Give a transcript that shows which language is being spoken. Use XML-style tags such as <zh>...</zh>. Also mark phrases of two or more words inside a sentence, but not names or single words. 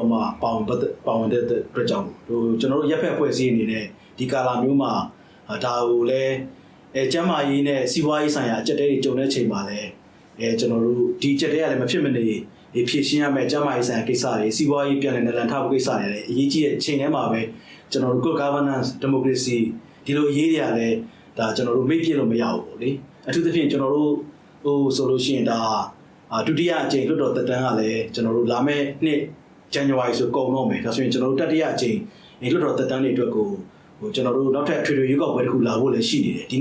<my>တော့မှပါဝင်တဲ့အတွက်ကြောင့်ကျွန်တော်တို့ရက်ဖက်ဖွဲ့စည်းအနေနဲ့ဒီကာလမျိုးမှာဒါကိုလည်းကျမ်းမာရေးနဲ့စီးပွားရေးဆိုင်ရာအကျက်တဲတွေကြုံတဲ့ချိန်မှာ လည်းကျွန်တော်တို့ဒီအကျက်တဲကလည်းမဖြစ်မနေဖြည့်ရှင်းရမယ်ကျမ်းမာရေးဆိုင်ရာကိစ္စတွေစီးပွားရေးပြန်လည်နလန်ထဖို့ကိစ္စတွေလည်းအရေးကြီးတဲ့ချိန်ထဲမှာပဲကျွန်တော်တို့</my> <en>good governance democracy</en> <my>ဒီလိုရေးရလည်းဒါကျွန်တော်တို့မေ့ပြလို့မရဘူးပေါ့လေအထူးသဖြင့်ကျွန်တော်တို့ဆိုလို့ရှိရင်ဒါဒုတိယအကြိမ်လွှတ်တော်သက်တမ်းကလည်းကျွန်တော်တို့လာမယ့်နှစ်ဇန်နဝါရီဆိုကုန်တော့မယ်ဒါဆိုရင်ကျွန်တော်တို့တတိယအကြိမ်လွှတ်တော်သက်တမ်းတွေအတွက်ကိုကျွန်တော်တို့နောက်ထပ်ထွေထွေရွေးကောက်ပွဲတစ်ခုလာဖို့လည်းရှိနေတယ်ဒီ</my>